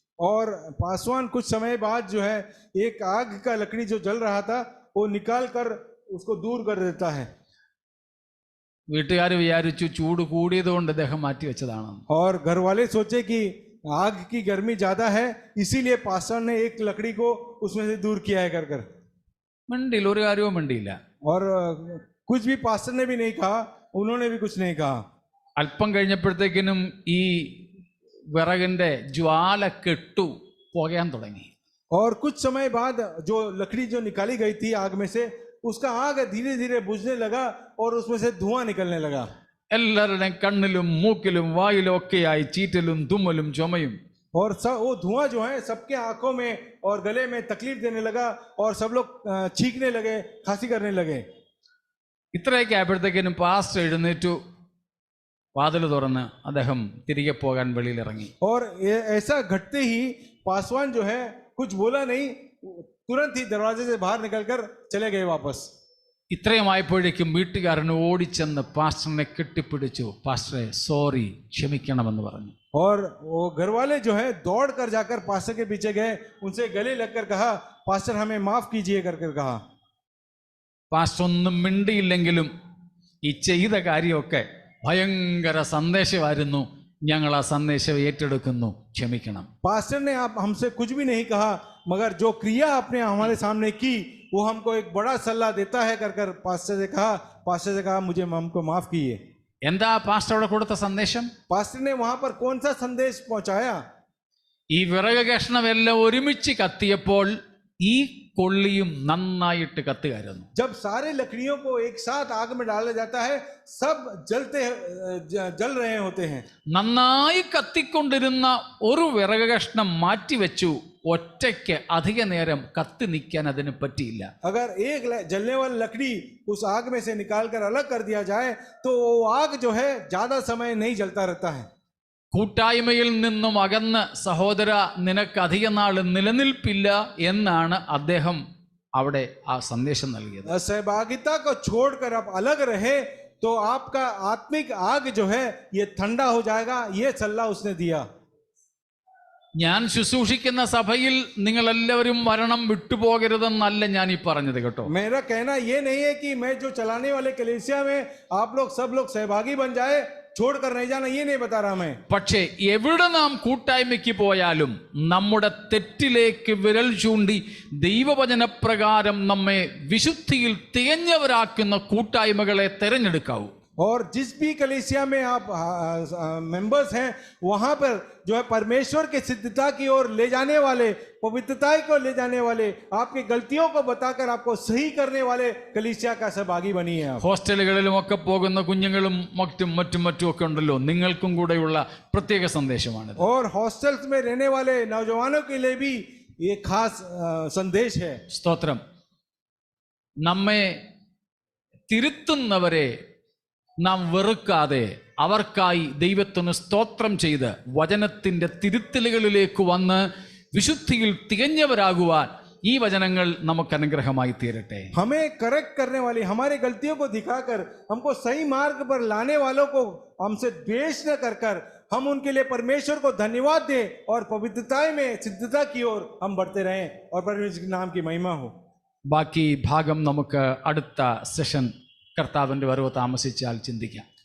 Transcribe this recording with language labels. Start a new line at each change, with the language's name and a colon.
Hindi: और पासवान कुछ समय बाद जो है एक आग का लकड़ी जो जल रहा था वो निकाल कर उसको दूर कर देता है।
Malayalam: വീട്ടുകാർ വിചാരിച്ചു ചൂട് കൂടിയത് കൊണ്ട് അദ്ദേഹം മാറ്റി വെച്ചതാണെന്ന്.
Hindi: और घर वाले सोचे कि आग की गर्मी ज्यादा है इसीलिए पास्टर ने एक लकड़ी को उसमें से दूर किया है कर कर।
Malayalam: മിണ്ടിയില്ല, ഒരു കാര്യവും മിണ്ടിയില്ല.
Hindi: और कुछ भी पास्टर ने भी नहीं कहा, उन्होंने भी कुछ नहीं कहा।
Malayalam: അല്പം കഴിഞ്ഞപ്പോഴത്തേക്കിനും ഈ വിറകിന്റെ ജ്വാല കെട്ടു പുകയാൻ തുടങ്ങി.
Hindi: और कुछ समय बाद जो लकड़ी जो निकाली गई थी आग में से उसका आग धीरे धीरे बुझने लगा और उसमें से धुआं निकलने लगा।
Malayalam: എല്ലാവരുടെയും കണ്ണിലും മൂക്കിലും വായിലും ഒക്കെയായി ചീറ്റലും തുമ്മലും ചുമയും.
Hindi: और सब वो धुआं जो है सबके आंखों में और गले में तकलीफ देने लगा और सब लोग छींकने लगे, खांसी करने लगे।
Malayalam: ഇത്രയൊക്കെ ആയപ്പോഴത്തേക്കിനും പാസ്റ്റർ എഴുന്നേറ്റു, വാതിൽ തുറന്ന് അദ്ദേഹം തിരികെ പോകാൻ വെളിയിലിറങ്ങി.
Hindi: और ऐसा घटते ही पासवान जो है कुछ बोला नहीं, तुरंत ही दरवाजे से बाहर निकलकर चले गए वापस।
Malayalam: ഇത്രയുമായപ്പോഴേക്കും വീട്ടുകാരൻ ഓടിച്ചെന്ന് പാസ്റ്ററിനെ കെട്ടിപ്പിടിച്ചു. പാസ്റ്ററെ സോറി, ക്ഷമിക്കണമെന്ന് പറഞ്ഞു.
Hindi: और वो घर वाले जो है दौड़ कर जाकर पास्टर के पीछे गए, उनसे गले लगकर कहा पास्टर हमें माफ कीजिए कर कहा।
Malayalam: പാസ്റ്റർ ഒന്നും മിണ്ടിയില്ലെങ്കിലും ഈ ചെയ്ത കാര്യമൊക്കെ ഭയങ്കര സന്ദേശമായിരുന്നു. ഞങ്ങൾ ആ സന്ദേശം ഏറ്റെടുക്കുന്നു, ക്ഷമിക്കണം.
Hindi: पास्टर ने आप हमसे कुछ भी नहीं कहा, मगर जो क्रिया आपने हमारे सामने की वो हमको एक बड़ा सलाह देता है कर पास्टर से कहा मुझे हमको माफ कीजिए।
Malayalam: എന്താ പാസ്റ്റർ അവിടെ കൊടുത്ത സന്ദേശം?
Hindi: पास्टर ने वहां पर कौन सा संदेश पहुंचाया?
Malayalam: ഈ വിറക് കഷ്ണമെല്ലാം ഒരുമിച്ച് കത്തിയപ്പോൾ ഈ കൊള്ളിയും നന്നായിട്ട് കത്തുകയായിരുന്നു.
Hindi: जब सारे लकड़ियों को एक साथ आग में डाला जाता है सब जल रहे होते हैं।
Malayalam: നന്നായി കത്തിക്കൊണ്ടിരുന്ന ഒരു വിറക് കഷ്ണം മാറ്റിവെച്ചു. ഒറ്റയ്ക്ക് അധിക നേരം കത്തി നിൽക്കാൻ അതിന് പറ്റിയില്ല.
Hindi: अगर एक जलने वाली लकड़ी उस आग में से निकाल कर अलग कर दिया जाए तो वो आग जो है ज्यादा समय नहीं जलता रहता है।
Malayalam: കൂട്ടായ്മയിൽ നിന്നും അകന്ന് സഹോദര നിനക്ക് അധിക നാൾ നിലനിൽപ്പില്ല എന്നാണ് അദ്ദേഹം അവിടെ ആ സന്ദേശം നൽകിയത്.
Hindi: सहभागिता को छोड़कर आप अलग रहे तो आपका आत्मिक आग जो है ये ठंडा हो जाएगा, ये सलाह उसने दिया।
Malayalam: ഞാൻ ശുശ്രൂഷിക്കുന്ന സഭയിൽ നിങ്ങൾ എല്ലാവരും മരണം വിട്ടുപോകരുതെന്നല്ല ഞാൻ ഈ പറഞ്ഞത് കേട്ടോ.
Hindi: मेरा कहना ये नहीं है कि मैं जो चलाने वाले कलीसिया में आप लोग सब लोग सहभागी बन जाए, छोड़कर नहीं जाना, ये नहीं बता रहा मैं।
Malayalam: പക്ഷേ എവിടെ നാം കൂട്ടായ്മയ്ക്ക് പോയാലും നമ്മുടെ തെറ്റിലേക്ക് വിരൽ ചൂണ്ടി ദൈവവചനപ്രകാരം നമ്മെ വിശുദ്ധിയിൽ തികഞ്ഞവരാക്കുന്ന കൂട്ടായ്മകളെ തിരഞ്ഞെടുക്കാവൂ.
Hindi: और जिस भी कलीसिया में आप मेंबर्स हैं वहां पर जो है परमेश्वर के सिद्धता की ओर ले जाने वाले, पवित्रता को ले जाने वाले, आपकी गलतियों को बताकर आपको सही करने वाले कलीसिया का सहभागी बनिए आप।
Malayalam: ഹോസ്റ്റലുകളിലും ഒക്കെ പോകുന്ന കുഞ്ഞുങ്ങളും മറ്റും ഒക്കെ ഉണ്ടല്ലോ, നിങ്ങൾക്കും കൂടെയുള്ള പ്രത്യേക സന്ദേശമാണ്.
Hindi: और हॉस्टल्स में रहने वाले नौजवानों के लिए भी ये खास संदेश है।
Malayalam: സ്തോത്രം. നമ്മെ തിരുത്തുന്നവരെ നാം വെറുക്കാതെ അവർക്കായി ദൈവത്തിന് സ്തോത്രം ചെയ്ത് വചനത്തിന്റെ തിരുത്തലുകളിലേക്ക് വന്ന് വിശുദ്ധിയിൽ തികഞ്ഞവരാകുവാൻ ഈ വചനങ്ങൾ നമുക്ക് അനുഗ്രഹമായി തീരട്ടെ.
Hindi: हमें करेक्ट करने वाली, हमारी गलतियों को दिखाकर हमको सही मार्ग पर लाने वालों को हमसे द्वेष न कर हम उनके लिए परमेश्वर को धन्यवाद दें और पवित्रता में सिद्धता की ओर हम बढ़ते रहें और परमेश्वर के नाम की महिमा हो।
Malayalam: ബാക്കി ഭാഗം നമുക്ക് അടുത്ത സെഷൻ കർത്താവിന്റെ വരവ് താമസിച്ചാൽ ചിന്തിക്കാം.